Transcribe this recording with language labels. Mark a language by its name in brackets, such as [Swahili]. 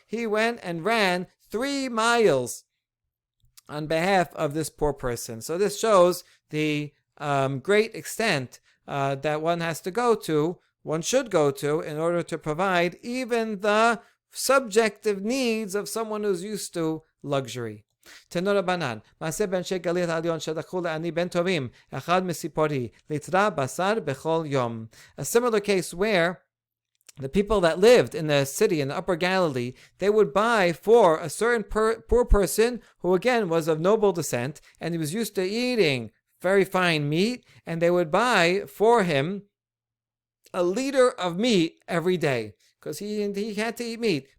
[English] He went and ran 3 miles on behalf of this poor person. So this shows the great extent that one should go to in order to provide even the subjective needs of someone who's used to luxury. [Hebrew] תנו רבנן, מעשה באנשי גליל העליון שלקחו לעני בן טובים, אחד מסיפורי, ליטרה בשר בכל יום. [English] A similar case where the people that lived in the city in the Upper Galilee, they would buy for a certain poor person who again was of noble descent, and he was used to eating very fine meat, and they would buy for him a liter of meat every day, because he had to eat meat.